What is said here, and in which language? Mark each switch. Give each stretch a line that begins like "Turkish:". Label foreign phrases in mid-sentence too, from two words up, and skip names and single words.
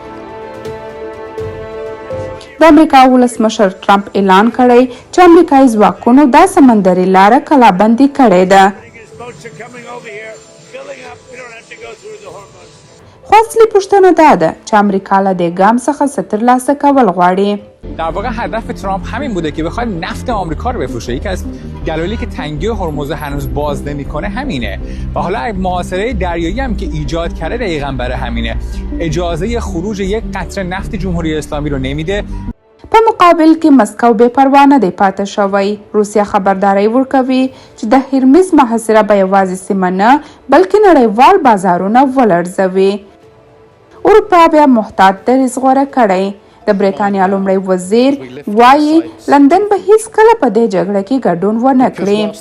Pashto: د امریکا ولسمشر ټرمپ اعلان کړی چې امریکایي ځواکونو دا سمندري لاره کلابندي کړې ده. خو اصلي پوښتنه دا ده چې امریکا له دې ګام څخه څه ترلاسه کول غواړي.
Persian: در واقع هدف ترامپ همین بوده که بخواد نفت آمریکا رو بفروشه. یکی از دلایلی که تنگی هرمز هنوز باز نمیکنه همینه و حالا محاصره دریایی هم که ایجاد کرده دقیقاً برای همینه. اجازه خروج یک قطره نفت جمهوری اسلامی رو نمیده.
Pashto: په مقابل کې مسکو بې پروا نه دی پاتې شوی. روسیه خبرداری ورکوي چې د هرمز محاصره به یوازې سیمه نه بلکې نړیوال بازارونه ولړزوي. اروپا بیا محتاط دریځ غوره کړی. د بریتانیا لومړی وزیر وایي لندن به هیڅکله په دې جګړه کې ګډون ونه کړي.